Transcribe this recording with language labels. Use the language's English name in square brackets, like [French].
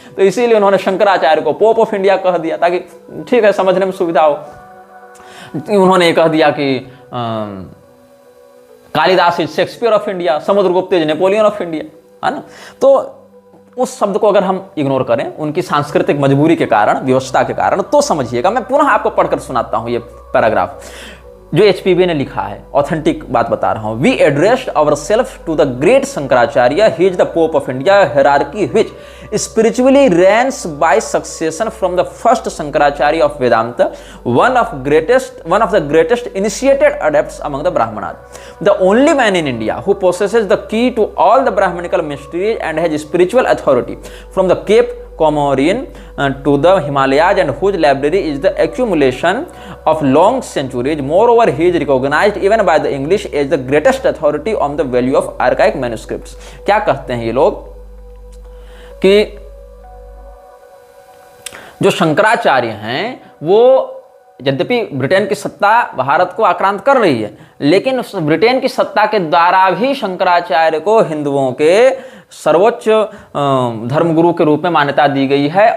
[Hindi] तो इसीलिए उन्होंने शंकराचार्य को पोप ऑफ इंडिया कह दिया, ताकि ठीक है समझने में सुविधा हो। उन्होंने कह दिया कि [English] Kalidas is Shakespeare of India, Samudragupta is Napoleon of India, है ना। [Hindi] तो उस शब्द को अगर हम इग्नोर करें उनकी सांस्कृतिक मजबूरी के कारण, व्यवस्था के कारण, तो समझिएगा। मैं पुनः आपको पढ़कर सुनाता हूं ये पैराग्राफ जो एचपीबी ने लिखा है, ऑथेंटिक बात बता रहा हूं। [English] We addressed ourselves to the great Shankaracharya, he is the pope of India, hierarchy which spiritually reigns by succession from the first Shankaracharya of Vedanta, one of the greatest initiated adepts among the Brahmanas, the only man in India who possesses the key to all the Brahmanical mysteries and has spiritual authority from the Cape Comorin to the Himalayas and whose library is the accumulation of long centuries. Moreover, he is recognized even by the English as the greatest authority on the value of archaic manuscripts. [Hindi] क्या कहते हैं ये लोग कि जो शंकराचार्य हैं वो यद्यपि ब्रिटेन की सत्ता भारत को आक्रांत कर रही है, लेकिन उस ब्रिटेन की सत्ता के द्वारा भी शंकराचार्य को हिंदुओं के सर्वोच्च धर्मगुरु के रूप में मान्यता दी गई है।